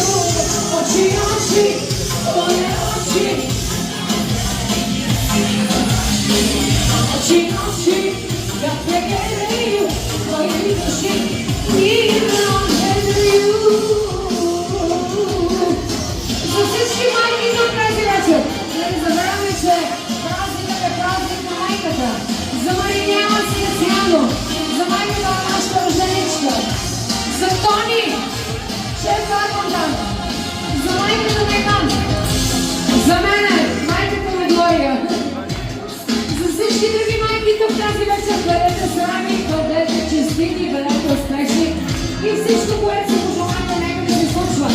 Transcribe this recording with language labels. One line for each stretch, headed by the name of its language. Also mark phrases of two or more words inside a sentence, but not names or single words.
Serbian: Oči, tvoje oči, da me gledaju, moje duši mira ne daju.
Bulgarian: Za всички майки за тази вечер, не забравяме, че празникът е празник на майката. За Мариняна специално, за майката на нашата рожденичка, за Тони, шеф Армонтан, за майката на Иван, за мене, майката на Глория, за всички други майки тук тази вечер, бъдете здрави, бъдете честити, бъдете успешни и всичко, което се пожелаете, нека да се случва.